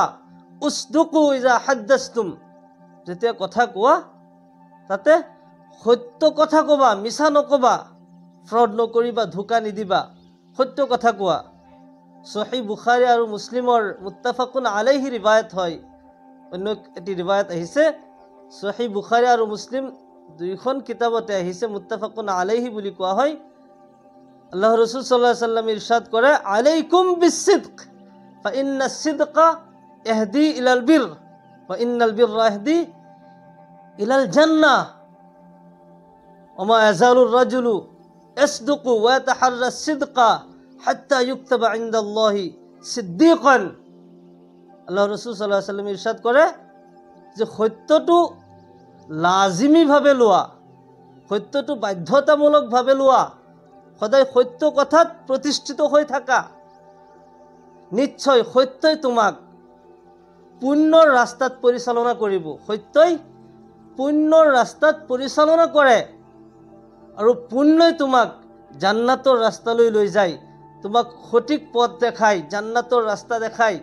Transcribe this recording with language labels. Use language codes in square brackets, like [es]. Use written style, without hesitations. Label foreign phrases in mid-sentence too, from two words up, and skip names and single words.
[ar] اصدقوا إذا حدثتم, [as] যেতিয়া কথা কোৱা তাতে সত্য কথা কবা, মিছা নকবা, ফ্ৰড নকৰিবা, ধোকা নিদিবা, সত্য কথা কোৱা। সহিহ বুখাৰী আৰু মুছলিমৰ [ar] متفق عليه [as] ৰিৱায়াত হয়। অন্য এটি ৰিৱায়াত আহিছে, সহিহ বুখাৰী আৰু মুছলিম দুইখন কিতাবতে আহিছে, [ar] متفق عليه [as] বুলি কোৱা হয়। [ar] الله رسول صلى الله عليه وسلم [as] ইৰশাদ কৰে, [ar] عليكم بالصدق فإن الصدق يهدي إلى البر وإن البر يهدي إلى الجنة وما يزال الرجل يصدق ويتحرى الصدق حتى يكتب عند الله صديقا. [as] আল্লাহ ৰসুল [ar] صلى الله عليه وسلم [as] ইৰশাদ কৰে যে সত্যটো লাজিমীভাৱে লোৱা, সত্যটো বাধ্যতামূলকভাৱে লোৱা, সদায় সত্য কথাত প্ৰতিষ্ঠিত হৈ থাকা। নিশ্চয় সত্যই তোমাক পুণ্যৰ ৰাস্তাত পৰিচালনা কৰিব, সত্যই পুণ্যৰ ৰাস্তাত পৰিচালনা কৰে, আৰু পুণ্যই তোমাক জান্নাতৰ ৰাস্তালৈ লৈ যায়, তোমাক সঠিক পথ দেখায়, জান্নাতৰ ৰাস্তা দেখায়।